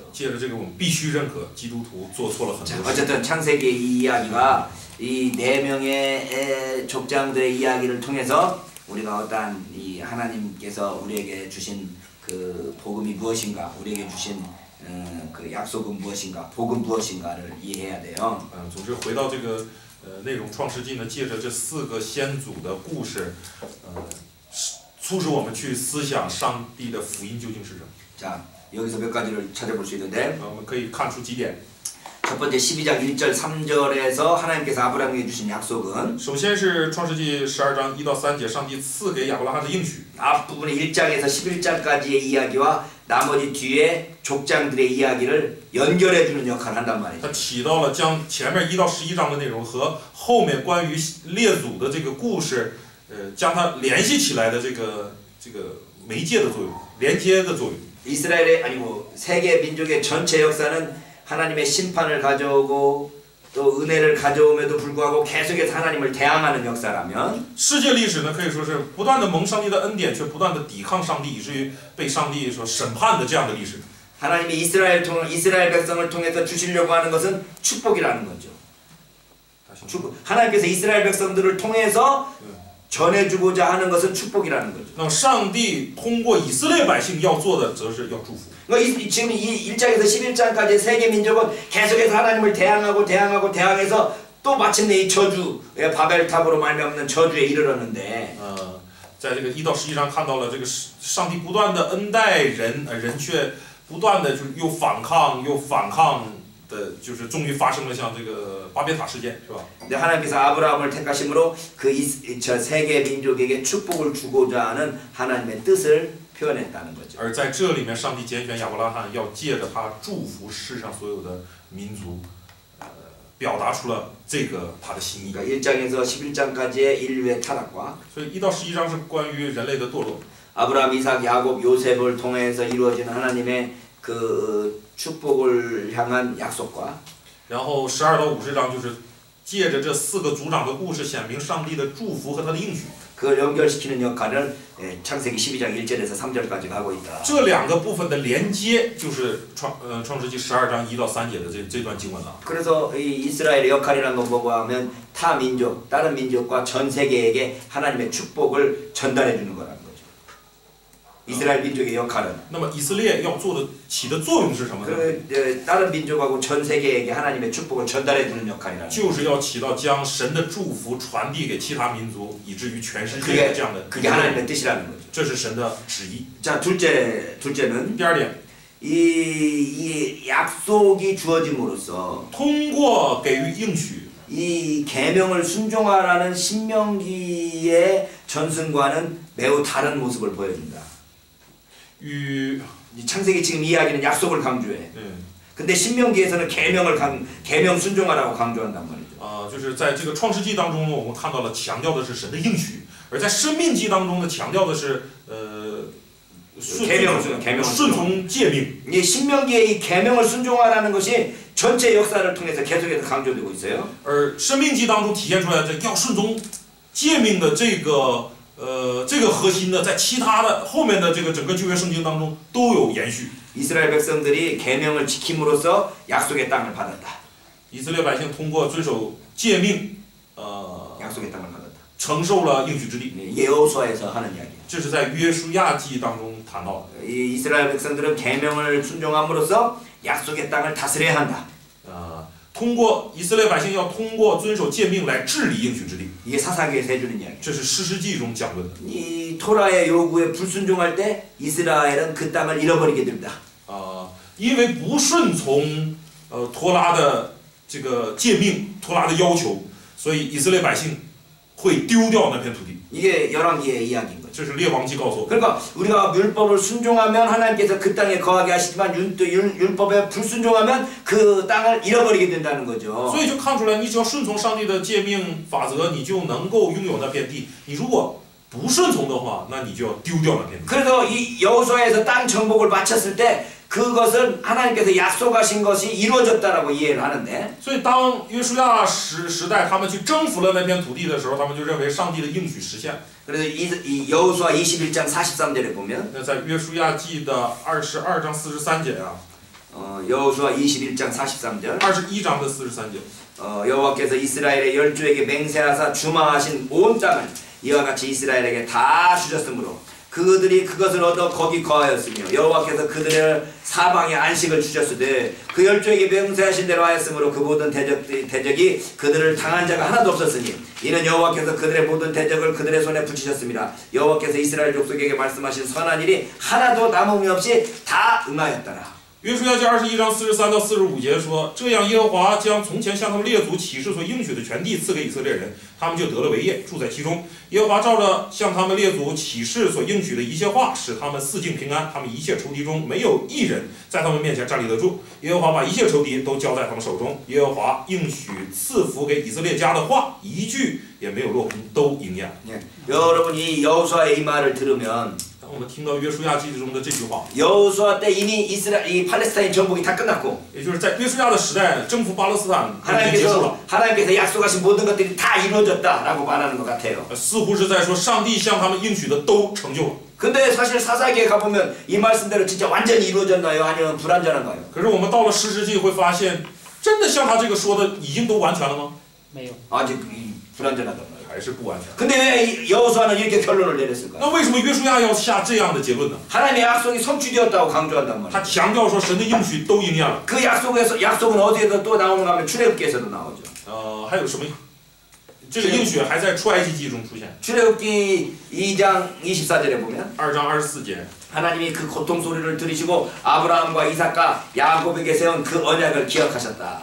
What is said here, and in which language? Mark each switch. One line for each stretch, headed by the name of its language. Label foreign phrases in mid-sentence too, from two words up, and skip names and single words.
Chinese: 借着这个，我们必须认可基督徒做错了很多事。
Korean: 어쨌든 창세기의 이 이야기가 이 네 명의 족장들의 이야기를 통해서 우리가 어떠한 이 하나님께서 우리에게 주신 그 복음이 무엇인가, 우리에게 주신 그 약속은 무엇인가, 복음 무엇인가를 이해해야 돼요.
Chinese: 总之回到这个内容，《创世纪》呢，借着这4个先祖的故事，促使我们去思想上帝的福音究竟是什么。
Korean: 자, 여기서 몇 가지를 찾아볼 수 있는데
Chinese: 我们可以看出几点。
Korean: 첫 번째 12장 1절 3절에서 하나님께서 아브라함에게 주신 약속은
Chinese: 首先是创世纪12章1到3节，上帝赐给亚伯拉罕的应许。
Korean: 앞부분의 1장에서 11장까지의 이야기와 나머지 뒤에 족장들의 이야기를 연결해주는 역할을 한단 말이죠.
Chinese: 它起到了将前面1到11章的内容和后面关于列祖的这个故事，将它联系起来的这个媒介的作用，连接的作用。
Korean: 이스라엘의 아니고 세계 민족의 전체 역사는 하나님의 심판을 가져오고 또 은혜를 가져옴에도 불구하고 계속해서 하나님을 대항하는 역사라면
Chinese: 世界历史呢，可以说是不断的蒙上帝的恩典，却不断的抵抗上帝，以至于被上帝所审判的这样的历史。
Korean: 하나님이 이스라엘 백성을 통해서 주시려고 하는 것은 축복이라는 거죠. 축복. 하나님께서 이스라엘 백성들을 통해서 전해주고자 하는 것은 축복이라는 거죠.
Chinese: 那么上帝通过以色列百姓要做的，则是要祝福。
Korean: 그러니까 지금 이 1장에서 11장까지 세계 민족은 계속해서 하나님을 대항해서 또 마침내 이 저주의 바벨탑으로 말미암는 저주에 이르렀는데
Chinese: 在这个1到11章看到了这个上帝不断的恩待人，人却不断的就是又反抗的，就是终于发生了像这个巴别塔事件，是吧？
Korean: 근데 하나님께서 아브라함을 택하심으로 저 세계 민족에게 축복을 주고자 하는 하나님의 뜻을 표현했다는 거죠.
Chinese: 而在这里面，上帝拣选亚伯拉罕，要借着他祝福世上所有的民族，表达出了这个他的心意。
Korean: 그러니까 1장에서 11장까지의 인류의 타락과
Chinese: 所以1到11章是关于人类的堕落。
Korean: 아브라함, 이삭, 야곱, 요셉을 통해서 이루어지는 하나님의 그 축복을 향한 약속과
Chinese: 然后12到50章就是借着这4个族长的故事，显明上帝的祝福和他的应许。
Korean: 그걸 연결시키는 역할을 창세기 12장 1절에서 3절까지 하고 있다.
Chinese: 这两个部分的连接，就是创世纪12章1到3节的这段经文了。
Korean: 그래서 이 이스라엘의 역할이라는 건 뭐고 하면 타 민족, 다른 민족과 전 세계에게 하나님의 축복을 전달해 주는 거라는 거죠. 이스라엘 민족의 역할은
Chinese: 那么以色列要做的起的作用是什么呢？
Korean: 그 다른 민족하고 전 세계에게 하나님의 축복을 전달해 주는 역할이라는
Chinese: 就是要起到将神的祝福传递给其他民族，以至于全世界的这样的。
Korean: 그게 하나님의 뜻이라는 거죠.
Chinese: 这是神的旨意。
Korean: 자, 둘째는
Chinese: 第二点，
Korean: 이 약속이 주어짐으로써
Chinese: 通过给予应许，
Korean: 이 계명을 순종하라는 신명기의 전승과는 매우 다른 모습을 보여준다.
Chinese: 与
Korean: 이 창세기 지금 이야기는 약속을 강조해. 근데 신명기에서는 계명 순종하라고 강조한단 말이죠.
Chinese: 就是在这个创世纪当中呢，我们看到了强调的是神的应许，而在生命记当中呢，强调的是顺从诫命。
Korean: 이 신명기의 이 계명을 순종하라는 것이 전체 역사를 통해서 계속해서 강조되고 있어요.
Chinese: 而生命记当中体现出来的要顺从诫命的这个核心呢，在其他的后面的这个整个旧约圣经当中都有延续。
Korean: 이스라엘 백성들이 계명을 지킴으로써 약속의 땅을 받았다.
Chinese: 以色列百姓通过遵守诫命，
Korean: 약속의 땅을 받았다.
Chinese: 承受了应许之地。
Korean: 여호수아에서 하는 이야기.
Chinese: 这是在约书亚记当中谈到的。
Korean: 이 이스라엘 백성들은 계명을 순종함으로써 약속의 땅을 다스려야 한다.
Chinese: 通过以色列百姓要通过遵守诫命来治理应许之地。
Korean: 이게 사사기에서 해주는 이야기.
Chinese: 这是士师记中讲论的。
Korean: 이 토라의 요구에 불순종할 때 이스라엘은 그 땅을 잃어버리게 됩니다.
Chinese: 因为不顺从托拉的这个诫命、托拉的要求，所以以色列百姓会丢掉那片土地。
Korean: 이게 열왕기의 이야기인 거죠.
Chinese: 这是列王记告诉我们。
Korean: 그러니까 우리가 율법을 순종하면 하나님께서 그 땅에 거하게 하시지만 율법에 불순종하면 그 땅을 잃어버리게 된다는 거죠.
Chinese: 所以就看出来，你只要顺从上帝的诫命法则，你就能够拥有那片地。你如果不顺从的话，那你就要丢掉那片地。
Korean: 그래서 이 여호수아에서 땅 정복을 마쳤을 때 그것은 하나님께서 약속하신 것이 이루어졌다라고 이해를 하는데.
Chinese: 所以当约书亚时代他们去征服了那片土地的时候，他们就认为上帝的应许实现。
Korean: 그래서 이 여호수아 21장 43절에 보면
Chinese: 那在约书亚记的22章43节啊，
Korean: 여호수아 21장 43절
Chinese: 21 章的43节。
Korean: 여호와께서 이스라엘의 열조에게 맹세하사 주마하신 온 땅을 이와 같이 이스라엘에게 다 주셨으므로 그들이 그것을 얻어 거기 거하였으며 여호와께서 그들을 사방에 안식을 주셨으되 그 열조에게 명세하신 대로 하였으므로 그 모든 대적이 그들을 당한 자가 하나도 없었으니 이는 여호와께서 그들의 모든 대적을 그들의 손에 붙이셨습니다. 여호와께서 이스라엘 족속에게 말씀하신 선한 일이 하나도 남음이 없이 다 응하였더라.
Chinese: 约书亚记21章43到45节说：“这样，耶和华将从前向他们列祖起誓所应许的全地赐给以色列人，他们就得了为业，住在其中。耶和华照着向他们列祖起誓所应许的一切话，使他们四境平安。他们一切仇敌中没有一人在他们面前站立得住。耶和华把一切仇敌都交在他们手中。耶和华应许赐福给以色列家的话，一句也没有落空，都应验。”
Korean: 여러분이 여호수아의 이 말을 들으면
Chinese: 当我们听到约书亚记中的这句话，
Korean: 여호수아 때 이미 이 팔레스타인 정복이 다 끝났고
Chinese: 也就是在约书亚的时代，征服巴勒斯坦已经结束了。
Korean: 하나님께서 약속하신 모든 것들이 다 이루어졌다라고 말하는 것 같아요.
Chinese: 似乎是在说上帝向他们应许的都成就了。
Korean: 근데 사실 사사기에 가보면 이 말씀대로 진짜 완전히 이루어졌나요? 아니면 불완전한가요?
Chinese: 可是我们到了士师记会发现，真的像他这个说的已经都完全了吗？没有。
Korean: 아직 불완전하단 말이에요.
Chinese: 还是不完全。
Korean: 근데 왜 여호수아는 이렇게 결론을 내렸을까요?
Chinese: 那为什么约书亚要下这样的结论呢？
Korean: 하나님의 약속이 성취되었다고 강조한단
Chinese: 他
Korean: 말이에요.
Chinese: 强调说神的应许都应验了。
Korean: 그 약속은 어디에서 또 나오는가 하면 출애굽기에서도 나오죠.
Chinese: 还有什么？这个应许还在出埃及记中出现。
Korean: 출애굽기 2장 24절에 보면
Chinese: 2 章24节，
Korean: 하나님이 그 고통 소리를 들으시고 아브라함과 이삭과 야곱에게 세운 그 언약을 기억하셨다.